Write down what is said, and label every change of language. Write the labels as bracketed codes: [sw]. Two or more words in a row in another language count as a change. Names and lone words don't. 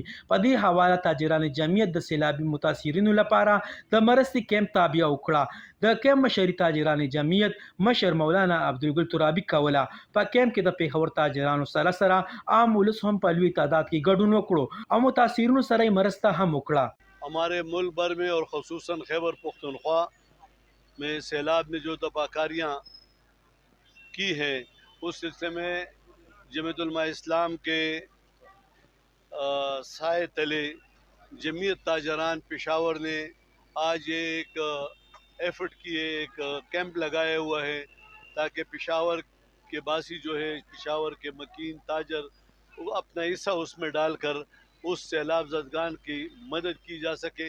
[ps] په دې حواله تاجران جمعیت د سیلابي متاثرینو لپاره د مرستې کیمپ تابع وکړه. د کیمپ مشري تاجران جمعیت مشر مولانا عبدالګل ترابي کوله. په کیمپ کې د پیښور تاجرانو سره عام ولس هم په لوی تعداد کې ګډون وکړو او متاثرینو سره یې مرسته هم وکړه. [ur] ہمارے ملک بھر میں اور خصوصاً خیبر پختونخوا میں سیلاب نے جو تباہکاریاں کی ہیں اس سلسلے میں جمعیت علماء اسلام کے سائے تلے جمعیت تاجران پشاور نے آج ایک ایفرٹ کیے، ایک کیمپ لگایا ہوا ہے تاکہ پشاور کے باسی جو ہے، پشاور کے مکین تاجر، وہ اپنا حصہ اس میں ڈال کر اس سیلاب زدگان کی مدد کی جا سکے۔